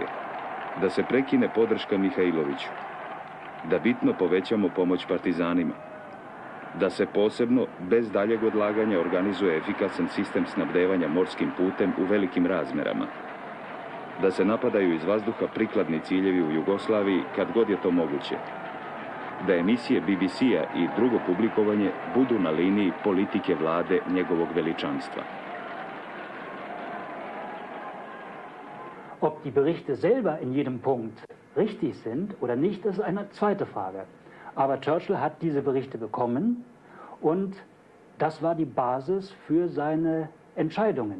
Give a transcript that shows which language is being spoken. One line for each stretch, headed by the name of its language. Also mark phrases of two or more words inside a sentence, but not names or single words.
Serbian: Da se prekine podrška Mihajloviću, da bitno povećamo pomoć partizanima, da se posebno, bez daljeg odlaganja, organizuje efikasan sistem snabdevanja morskim putem u velikim razmerama, da se napadaju iz vazduha prikladni ciljevi u Jugoslaviji kad god je to moguće, da emisije BBC-a i drugo publikovanje budu na liniji politike vlade njegovog veličanstva.
German: Ob die Berichte selber in jedem Punkt richtig sind oder nicht, ist eine zweite Frage. Aber Churchill hat diese Berichte bekommen und das war die Basis für seine Entscheidungen.